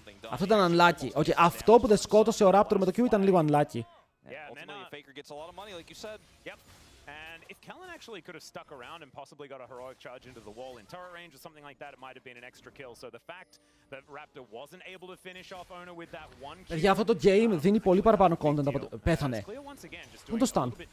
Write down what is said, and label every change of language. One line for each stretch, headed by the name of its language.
Greek: Αυτό ήταν unlucky. Okay, αυτό που δεν σκότωσε ο Raptor με το Q ήταν λίγο unlucky.
English: If Kellen actually could have stuck around and possibly got a heroic charge into the wall in turret range or something like that, it might have been an extra kill. So the fact that Raptor wasn't able to finish off Owner with that one kill.
Greek: Για αυτό το game δίνει πολύ παραπάνω content από το... Πέθανε. Πού το stun.